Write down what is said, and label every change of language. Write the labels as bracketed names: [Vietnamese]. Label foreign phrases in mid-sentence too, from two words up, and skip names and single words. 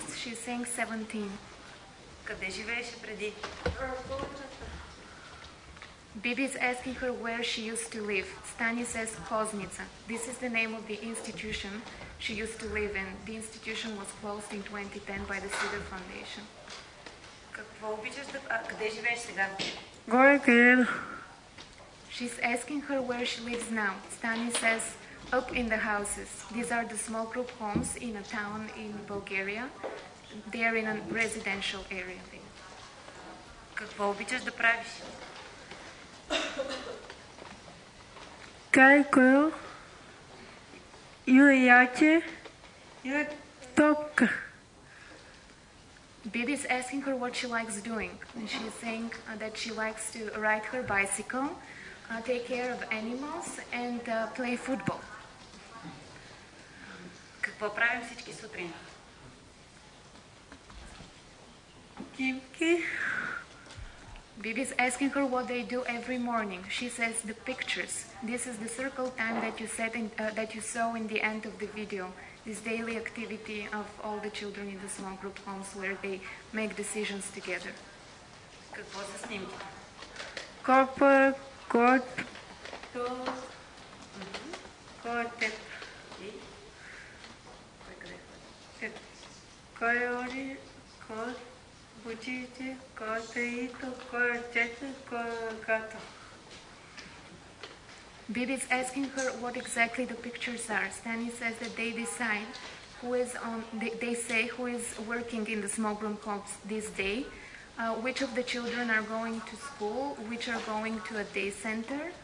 [English] She's saying 17. [Bulgarian] Къде живееше преди? [English] Bibi is asking her where she used to live. Stani says Koznica. This is the name of the institution she used to live in. The institution was closed in 2010 by the Cedar Foundation. [Bulgarian] Какво обичаш да... къде живееш сега? Горе къде? [English] She's asking her where she lives now. Stani says up in the houses. These are the small group homes in a town in Bulgaria. They are in a residential area. [Bulgarian] Какво обичаш да правиш? Кайко яте топка. [English] Bibi is asking her what she likes doing. And she's saying that she likes to ride her bicycle, take care of animals, and play football. [Bulgarian] Какво правим всички сутрин? Кимки. [English] Bibi is asking her what they do every morning. She says the pictures. This is the circle time that you saw in the end of the video. This daily activity of all the children in the small group homes where they make decisions together. [Bulgarian] Какво са снимките? Копа, кот, котет. И? Кой къде ходи? Койори, кот, бучите, котеито, котето, като. [English] Bibi is asking her what exactly the pictures are. Stani says that they decide who is on. They say who is working in the small group homes this day, which of the children are going to school, which are going to a day center.